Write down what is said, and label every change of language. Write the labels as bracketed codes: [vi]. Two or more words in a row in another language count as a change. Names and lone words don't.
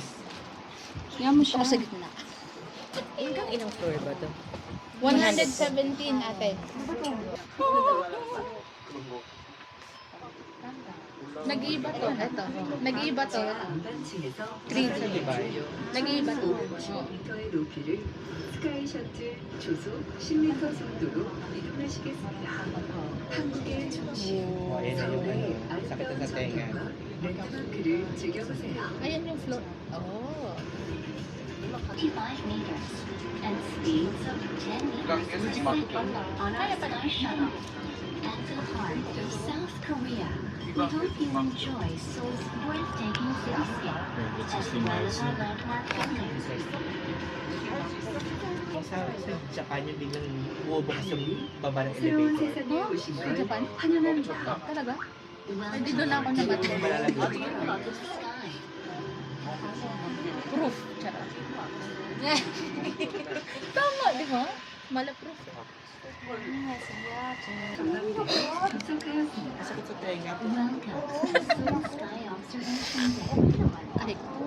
[tl] Yan mo siya. Ako sa gitna. Hanggang ilang floor ba to? 117 ate. Nag-iiba to. Ito. Nag-iiba to. Green sa diba? Nag-iiba to. [ko] m의 높이를 스카이 셔틀 조속 10m 속도로 이동하시겠습니다. 한국의 중심, [tl] Oh, ayan na yung [ko] 서울의 [tl] sakit na [ko] 아름다운 [tl] sa tenga. [ko] 전경과 랜드마크를 즐겨보세요. [tl] Ayan yung floor. Oh. [en] 55 meters and speeds of 10 meters per second on our sky shuttle. At the heart of South Korea, we hope you enjoy Seoul's breathtaking cityscape, as well as our landmark buildings. [tl] Sa Japan yung biglang bubukas yung baba ng [ko] 새로운 [tl] elevator. [ko] 세상에 오신 [tl] Sa [ko] 걸 [tl] Japan? [ko] 환영합니다. [tl] Talaga? [en] Welcome [tl] Hindi doon ako naman. [en] to the [tl] Malalagay. [en] sky. [tl] Proof. Charot. Tama, di ba? Mala-proof. [ko] 도착하였습니다. [tl] Sakit sa tenga. [en] Welcome to Seoul Sky Observation Deck.